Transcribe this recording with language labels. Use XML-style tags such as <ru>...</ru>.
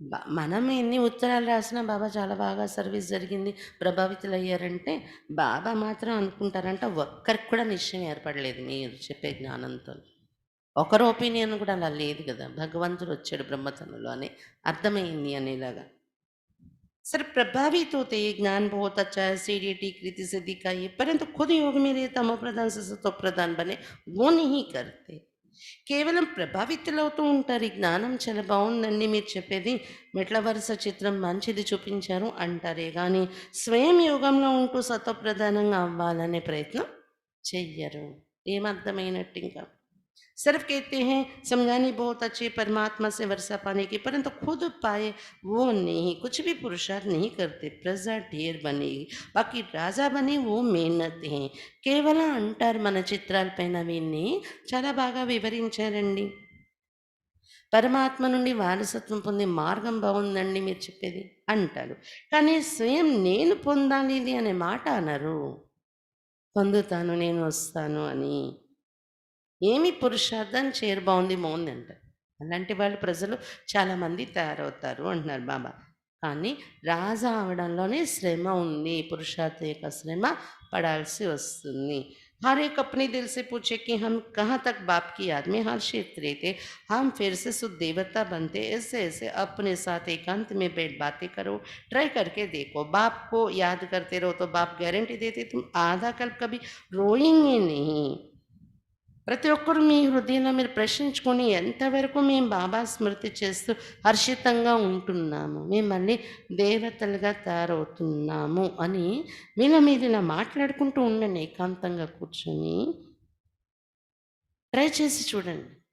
<te>మనం ఎన్ని ఉత్తరాలు రాసినా బాబా చాలా బాగా సర్వీస్ జరిగింది, ప్రభావితులు అయ్యారంటే బాబా మాత్రం అనుకుంటారంట ఒక్కరికి కూడా నిశ్చయం ఏర్పడలేదు మీరు చెప్పే జ్ఞానంతో. ఒకరు ఒపీనియన్ కూడా అలా లేదు కదా. భగవంతుడు వచ్చాడు బ్రహ్మతనంలో అని అర్థమైంది అనేలాగా.</te> <hi>सर प्रभावित होते ये ज्ञान बहुत अच्छा है, सीडीटी कृति से दिखाइए, परंतु खुद योग में रहे तमो प्रधान से सतो प्रधान बने वो नहीं करते.</hi> <te>కేవలం ప్రభావితులవుతూ ఉంటారు. ఈ జ్ఞానం చాలా బాగుందండి మీరు చెప్పేది, మెట్ల వరుస చిత్రం మంచిది చూపించారు అంటారే కానీ స్వయం యోగంలో ఉంటూ సత్వప్రధానంగా అవ్వాలనే ప్రయత్నం చెయ్యరు. ఏమర్థమైనట్టు ఇంకా</te> <hi>सिर्फ कहते हैं समझानी बहुत अच्छी परमात्मा से वर्षा पाने की, परंतु खुद पाए वो नहीं, कुछ भी पुरुषार्थ नहीं करते. प्रजा ढेर बनेगी, बाकी राजा बने वो मेहनत है.</hi> <te>కేవలం అంటారు మన చిత్రాలపైన విని చాలా బాగా వివరించారండి. పరమాత్మ నుండి వారసత్వం పొందే మార్గం బాగుందండి మీరు చెప్పేది అంటారు, కానీ స్వయం నేను పొందాలి ఇది అనే మాట అనరు. పొందుతాను నేను వస్తాను అని. ఏమి పురుషార్థం చేరు బాగుంది బాగుంది అంటారు. అలాంటి వాళ్ళు ప్రజలు చాలామంది తయారవుతారు అంటున్నారు బాబా. కానీ రాజా అవడంలోనే శ్రమ ఉంది, పురుషార్థ యొక్క శ్రమ పడాల్సి వస్తుంది.</te> <hi>हर एक अपने दिल से पूछे कि हम कहाँ तक बाप की याद में हर्षित रहते, हम फिर से शुद्ध देवता बनते. ऐसे ऐसे अपने साथ एकांत में बैठ बातें करो, ट्राई करके देखो. बाप को याद करते रहो तो बाप गारंटी देते तुम आधा कल्प कभी रोएंगे नहीं.</hi> <te>ప్రతి ఒక్కరు మీ హృదయంలో మీరు ప్రశ్నించుకొని ఎంతవరకు మేము బాబా స్మృతి చేస్తూ హర్షితంగా ఉంటున్నాము, మేము మళ్ళీ దేవతలుగా తయారవుతున్నాము అని మీలో మీరు ఇలా మాట్లాడుకుంటూ ఉండండి. ఏకాంతంగా కూర్చొని ట్రై చేసి చూడండి.</te>